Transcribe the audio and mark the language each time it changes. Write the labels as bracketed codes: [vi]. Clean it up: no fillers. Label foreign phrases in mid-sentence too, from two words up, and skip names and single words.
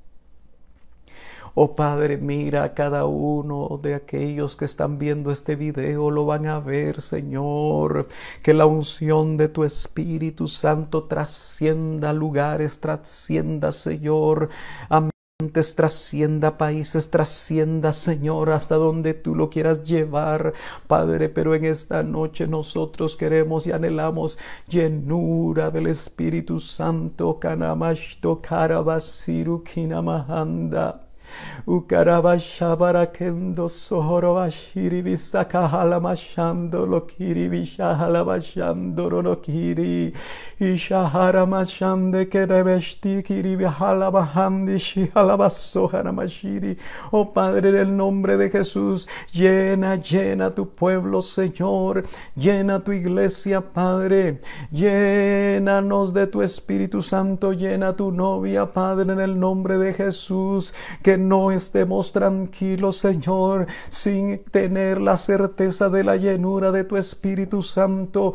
[es] Oh Padre, mira a cada uno de aquellos que están viendo este video, lo van a ver, Señor, que la unción de tu Espíritu Santo trascienda lugares, trascienda, Señor, ambientes, trascienda países, trascienda, Señor, hasta donde tú lo quieras llevar, Padre. Pero en esta noche nosotros queremos y anhelamos llenura del Espíritu Santo. Kanamashto Karabasiru Kinamahanda. Ukarabashabarakendo sohorobashiri bisakahalamashando lokiri bishahalabashando rolokiri. Ishaharamashamde kerebeshti kiri bihalabahandi shihalabasoharamashiri. Oh Padre, en el nombre de Jesús, llena tu pueblo, Señor. Llena tu iglesia, Padre. Llénanos de tu Espíritu Santo. Llena tu novia, Padre, en el nombre de Jesús. Que no estemos tranquilos, Señor, sin tener la certeza de la llenura de tu Espíritu Santo.